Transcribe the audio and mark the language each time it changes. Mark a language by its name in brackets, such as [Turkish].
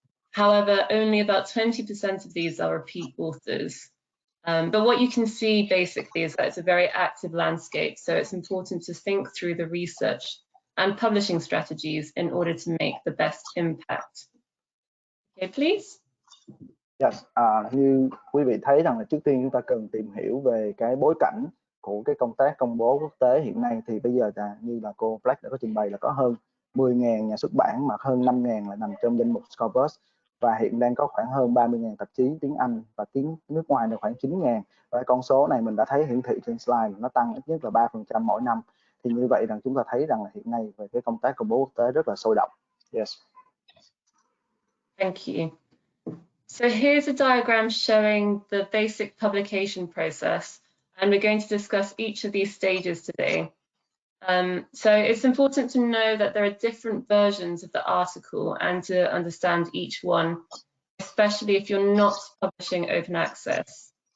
[English] However, only about 20% of these are repeat authors. But what you can see basically is that it's a very active landscape, so it's important to think through the research and publishing strategies in order to make the best impact. Okay, please. [Vietnamese] Yes, như quý vị thấy rằng là trước tiên chúng ta cần tìm hiểu về cái bối cảnh của cái công tác công bố quốc tế hiện nay. Thì bây giờ là như là cô Black đã có trình bày là có hơn 10.000 nhà xuất bản mà hơn 5.000 là nằm trong danh mục Scopus, và hiện đang có khoảng hơn 30.000 tạp chí tiếng Anh và tiếng nước ngoài là khoảng 9.000. Và con số này mình đã thấy hiển thị trên slide, nó tăng ít nhất là 3% mỗi năm. Thì như vậy rằng chúng ta thấy rằng là hiện nay về cái công tác công bố quốc tế rất là sôi động. [English] Yes. Thank you. So here's a diagram showing the basic publication process, and we're going to discuss each of these stages today. So it's important to know that there are different versions of the article and to understand each one, especially if you're not publishing open access.